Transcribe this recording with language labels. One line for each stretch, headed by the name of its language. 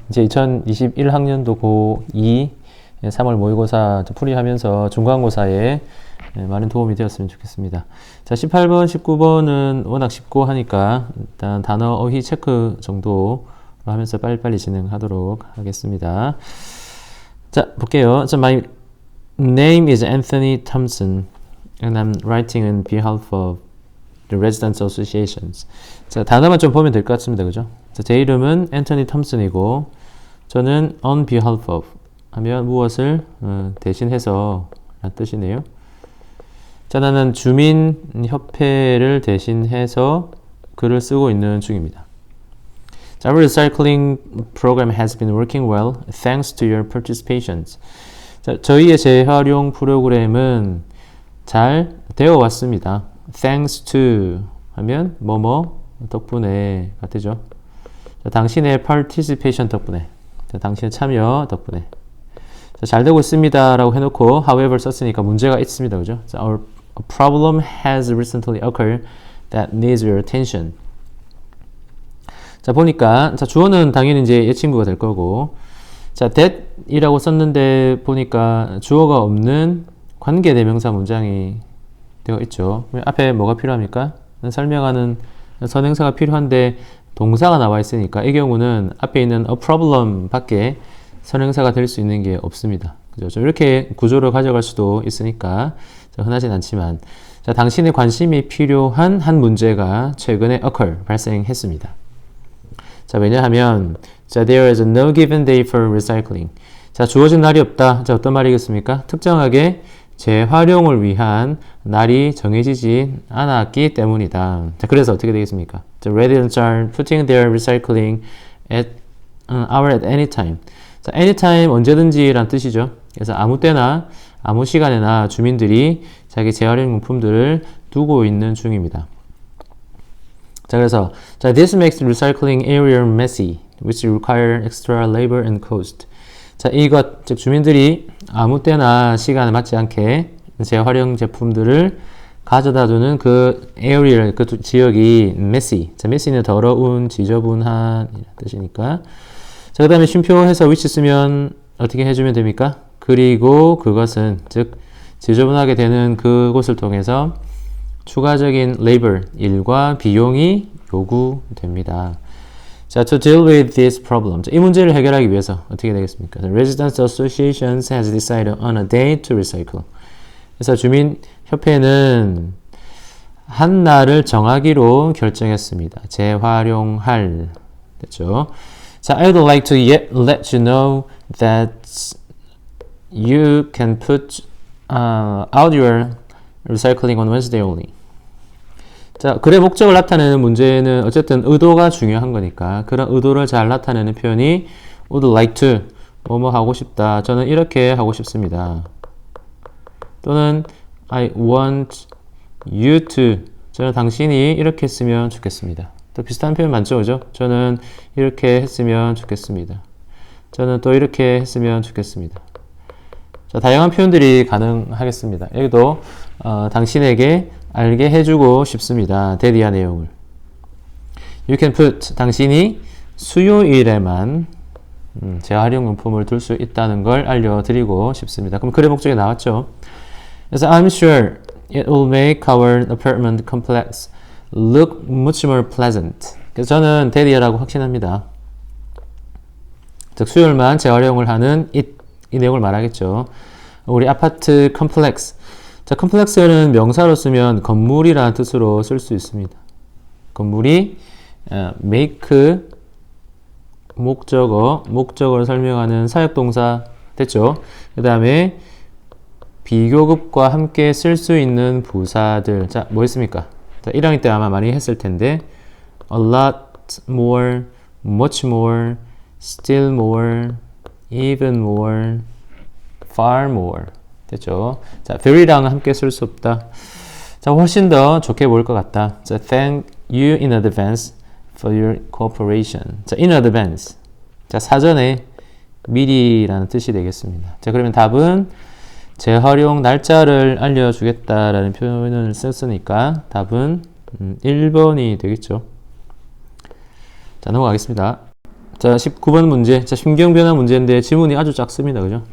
Korean: 이제 2021학년도 고2 3월 모의고사 풀이하면서 중간고사에 많은 도움이 되었으면 좋겠습니다. 자, 18번, 19번은 워낙 쉽고 하니까 일단 단어 어휘 체크 정도 하면서 빨리빨리 진행하도록 하겠습니다. 자, 볼게요.
English: So my name is Anthony Thompson and I'm writing on behalf of the Residents Associations.
Korean: 자, 단어만 좀 보면 될 것 같습니다. 그죠? 자, 제 이름은 앤토니 톰슨이고 저는
English: on behalf of
Korean: 하면 무엇을 대신해서 라는 뜻이네요. 자, 나는 주민협회를 대신해서 글을 쓰고 있는 중입니다.
English: 자, Our recycling program has been working well thanks to your participations.
Korean: 자, 저희의 재활용 프로그램은 잘 되어 왔습니다. Thanks to 하면 뭐뭐 덕분에 같죠. 자, 당신의 participation 덕분에, 자, 당신의 참여 덕분에. 자, 잘 되고 있습니다 라고 해놓고 however 썼으니까 문제가 있습니다. 그죠?
English: 자, Our problem has recently occurred that needs your attention.
Korean: 자, 보니까 자, 주어는 당연히 이제 얘 친구가 될 거고, 자, that 이라고 썼는데 보니까 주어가 없는 관계대명사 문장이 되어 있죠. 앞에 뭐가 필요합니까? 설명하는 선행사가 필요한데 동사가 나와 있으니까 이 경우는 앞에 있는 a problem 밖에 선행사가 될 수 있는 게 없습니다. 그죠? 좀 이렇게 구조를 가져갈 수도 있으니까 흔하진 않지만, 자, 당신의 관심이 필요한 한 문제가 최근에 occur, 발생했습니다. 자, 왜냐하면 자,
English: there is no given day for recycling.
Korean: 자, 주어진 날이 없다. 자, 어떤 말이겠습니까? 특정하게 재활용을 위한 날이 정해지지 않았기 때문이다. 자, 그래서 어떻게 되겠습니까?
English: The residents are putting their recycling at hour at any time.
Korean: 자, anytime 언제든지 란 뜻이죠. 그래서 아무 때나 아무 시간에나 주민들이 자기 재활용 용품들을 두고 있는 중입니다. 자, 그래서 자,
English: this makes the recycling area messy, which require extra labor and cost.
Korean: 자, 이것, 즉 주민들이 아무 때나 시간에 맞지 않게 재활용 제품들을 가져다 두는 그 에어리얼, 그 지역이 messy. 자, messy는 더러운, 지저분한 뜻이니까. 자, 그 다음에 쉼표해서 which 쓰면 어떻게 해주면 됩니까? 그리고 그것은, 즉 지저분하게 되는 그곳을 통해서 추가적인 labor, 일과 비용이 요구됩니다.
English: 자, to deal with this problem.
Korean: 자, 이 문제를 해결하기 위해서 어떻게 되겠습니까?
English: The Residents Associations has decided on a day to recycle.
Korean: 그래서 주민협회는 한 날을 정하기로 결정했습니다. 재활용할. 됐죠?
English: 자, I would like to let you know that you can put out your recycling on Wednesday only.
Korean: 자, 글의 목적을 나타내는 문제는 어쨌든 의도가 중요한 거니까 그런 의도를 잘 나타내는 표현이
English: would like to,
Korean: 뭐뭐 하고 싶다. 저는 이렇게 하고 싶습니다. 또는
English: I want you to,
Korean: 저는 당신이 이렇게 했으면 좋겠습니다. 또 비슷한 표현 많죠, 그죠? 저는 이렇게 했으면 좋겠습니다. 저는 또 이렇게 했으면 좋겠습니다. 자, 다양한 표현들이 가능하겠습니다. 여기도 당신에게 알게 해주고 싶습니다. 대디아 내용을.
English: You can put,
Korean: 당신이 수요일에만 재활용용품을 둘 수 있다는 걸 알려드리고 싶습니다. 그럼 글의 목적이 나왔죠. 그래서
English: I'm sure it will make our apartment complex look much more pleasant.
Korean: 그래서 저는 대디아라고 확신합니다. 즉 수요일만 재활용을 하는 이 내용을 말하겠죠. 우리 아파트 컴플렉스. 자, 컴플렉스는 명사로 쓰면 건물이라는 뜻으로 쓸 수 있습니다. 건물이 make 목적어를 설명하는 사역동사 됐죠. 그 다음에 비교급과 함께 쓸 수 있는 부사들. 자, 뭐 있습니까? 자, 1학년 때 아마 많이 했을 텐데
English: a lot more, much more, still more, even more, far more.
Korean: 됐죠? 자, very랑은 함께 쓸 수 없다. 자, 훨씬 더 좋게 보일 것 같다.
English: 자, thank you in advance for your cooperation. 자, in advance.
Korean: 자, 사전에 미리라는 뜻이 되겠습니다. 자, 그러면 답은 재활용 날짜를 알려주겠다라는 표현을 썼으니까 답은 1번이 되겠죠. 자, 넘어가겠습니다. 자, 19번 문제. 자, 심경 변화 문제인데 지문이 아주 작습니다. 그죠?